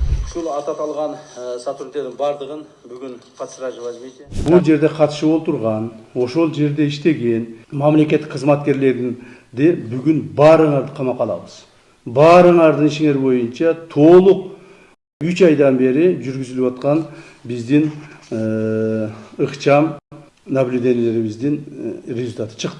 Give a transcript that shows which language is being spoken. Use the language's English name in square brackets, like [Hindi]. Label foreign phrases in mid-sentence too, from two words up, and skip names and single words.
[Kyrgyz] Ушул аталган сотрудниктердин бардыгын бүгүн [Russian] под стражу возьмите. [Kyrgyz] Бул жерде катышып отурган, ошол жерде иштеген мамлекеттик кызматкерлерди бүгүн баарыңарды камакка алабыз. Баарыңардын ишиңер боюнча толук 3 айдан бери жүргүзүлүп аткан биздин ыкчам наблюдениелерибиздин результаты чыкты.